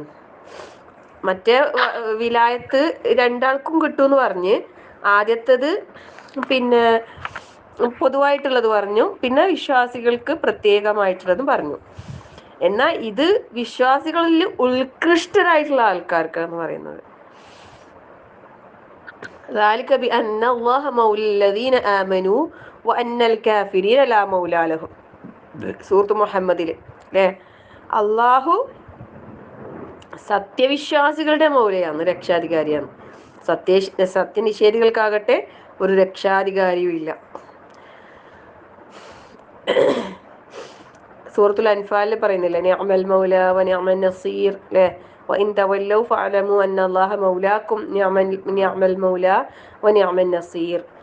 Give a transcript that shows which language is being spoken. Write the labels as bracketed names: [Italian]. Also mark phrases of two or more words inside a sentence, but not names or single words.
[Malayalam] മറ്റേ വിലായത്ത് രണ്ടാൾക്കും കിട്ടുമെന്ന് പറഞ്ഞ്, ആദ്യത്തേത് പിന്നെ പൊതുവായിട്ടുള്ളത് പറഞ്ഞു, പിന്നെ വിശ്വാസികൾക്ക് പ്രത്യേകമായിട്ടുള്ളതും പറഞ്ഞു. എന്നാൽ ഇത് വിശ്വാസികളിൽ ഉത്കൃഷ്ടരായിട്ടുള്ള ആൾക്കാർക്ക് എന്ന് പറയുന്നത്. [Arabic] ذلك بأن الله مولى الذين آمنوا وأن الكافرين لا مولى لهم. [Malayalam] സൂറത്ത് മുഹമ്മദിൽ അല്ലേ, അള്ളാഹു സത്യവിശ്വാസികളുടെ മൗലയാണ്, രക്ഷാധികാരിയാണ്. സത്യനിഷേധികൾക്കാകട്ടെ ഒരു രക്ഷാധികാരിയും ഇല്ല. സൂറത്തുൽ അൻഫാലിൽ പറയുന്നില്ലേ, [Arabic] نعم المولى و نعم النصير അല്ലേ, وإن تولوا فاعلموا أن الله مولاكم نعم المولى و نعم النصير.